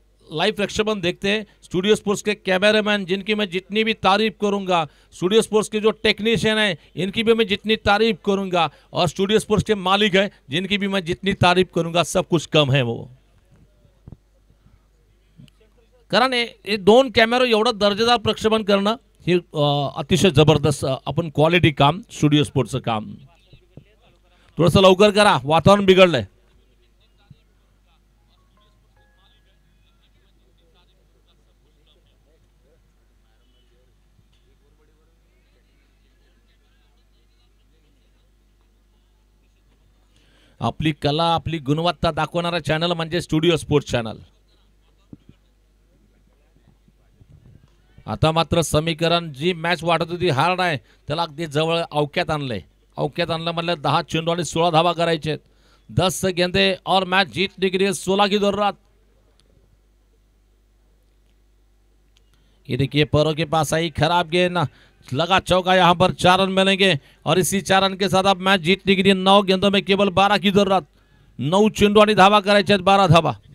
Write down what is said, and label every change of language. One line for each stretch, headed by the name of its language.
Hindi: Live प्रक्षेपण देखते हैं। स्टूडियो स्पोर्ट्स के कैमरामैन जिनकी मैं जितनी भी तारीफ करूंगा, स्टूडियो स्पोर्ट्स के जो टेक्नीशियन हैं इनकी भी मैं जितनी तारीफ करूंगा, और स्टूडियो स्पोर्ट्स के मालिक हैं जिनकी भी मैं जितनी तारीफ करूंगा, सब कुछ कम है वो।
Marathi: कारण हे दोन कॅमेरा एवढं दर्जेदार प्रक्षेपण करणं हे अतिशय जबरदस्त आपण क्वालिटी काम, स्टुडिओ स्पोर्ट्सचं काम। थोडंसं लवकर करा, वातावरण बिघडलंय। आपली कला, आपली गुणवत्ता दाखवणारा चॅनल म्हणजे स्टुडिओ स्पोर्ट्स चॅनल। आता मात्र समीकरण जी मॅच वाटत होती हार्ड आहे त्याला अगदी जवळ अवक्यात आणलंय। अवक्यात आणलं म्हणजे 10 चेंडू आणि 16 धावा करायचे आहेत।
Hindi: 10 गेंदे और मैच जीतने के लिए 16 की जरूरत। ये देखिए पैरों के पास आई खराब गेंद, लगा चौका, यहाँ पर 4 रन मिलेंगे और इसी 4 रन के साथ अब मैच जीतने के लिए 9 गेंदों में केवल 12 की जरूरत।
Marathi: 9 चेंडू आणि धावा करायचे आहेत, 12 धावा।